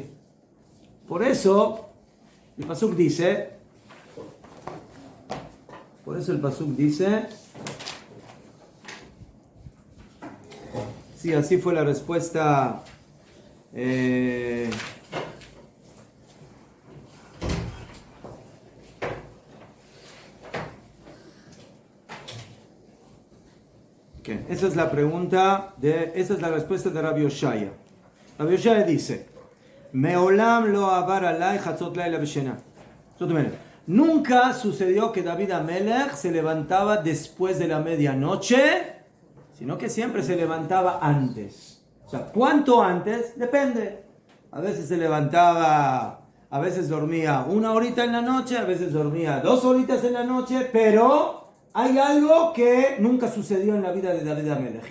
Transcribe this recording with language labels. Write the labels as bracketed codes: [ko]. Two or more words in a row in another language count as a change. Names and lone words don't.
[es] Por eso el pasuk dice, sí, así fue la respuesta. Esa es la respuesta de Rabbi Oshaya. [he] Rabbi Oshaya dice, מעולם לא עבר עלי חצות לילה בשינה. [es] Nunca sucedió que David Amelech se levantaba después de la medianoche, sino que siempre se levantaba antes. O sea, ¿cuánto antes? Depende. A veces se levantaba, a veces dormía 1 horita en la noche, a veces dormía 2 horitas en la noche, pero hay algo que nunca sucedió en la vida de David Amelech.